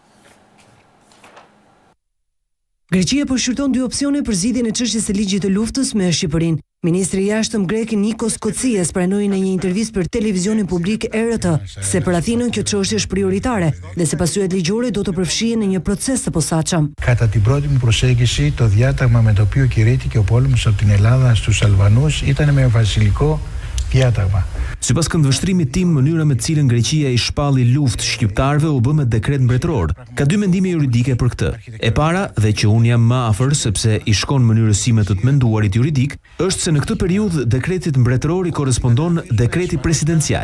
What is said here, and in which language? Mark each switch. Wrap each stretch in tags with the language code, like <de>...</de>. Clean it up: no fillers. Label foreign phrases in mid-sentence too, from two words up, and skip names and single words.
<sq>Greqia po shqyrton 2 opsione për zgjidhjen e çështjes së ligjit të luftës me Shqipërinë. Ministri i jashtëm grek Nikos Kocias pranoi në një intervistë për televizionin publik RT se për Athinën kjo çështje është prioritare dhe se pasojat ligjore do të përfshihen në një proces të posaçëm.</sq> <el>Κατά την πρώτη μου προσέγγιση, το διάταγμα με το οποίο κηρύττηκε ο πόλεμος από την Ελλάδα στους Αλβανούς ήταν με βασιλικό tjetër.</el> <sq>Sipas këndvështrimit tim, mënyra me të cilën Greqia i shpalli luftë shqiptarëve u bë me dekret mbretëror. Ka dy mendime juridike për këtë. E para, dhe që unë jam më afër sepse i shkon mënyrësime të menduarit juridik, është se në këtë periudhë dekretit mbretëror i korrespondon dekreti presidencial.</sq>